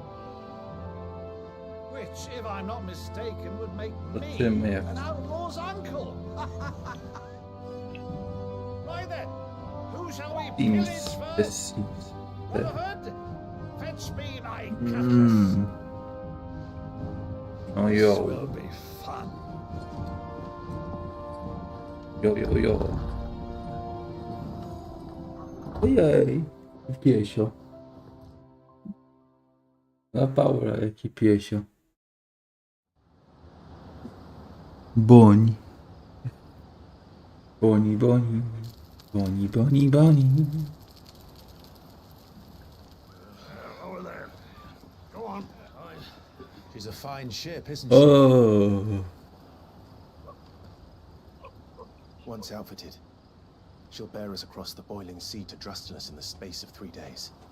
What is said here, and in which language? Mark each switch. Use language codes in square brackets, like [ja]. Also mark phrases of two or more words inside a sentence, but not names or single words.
[en] Which, if I'm not mistaken, would make me an outlaw's uncle. Right then, who shall we pillage first? Rutherford, fetch me my cutlass. Oh, This yo. will be fun. Jo, jo, jo. [pl] Ojej, piesio. Na Paula, jaki piesio. Boni. Boni, boni. Boni, boni, boni. [en] Over there. Go on. She's a fine ship, isn't she? Oh. Once outfitted, she'll bear us across the boiling sea to Drustinus in the space of 3 days.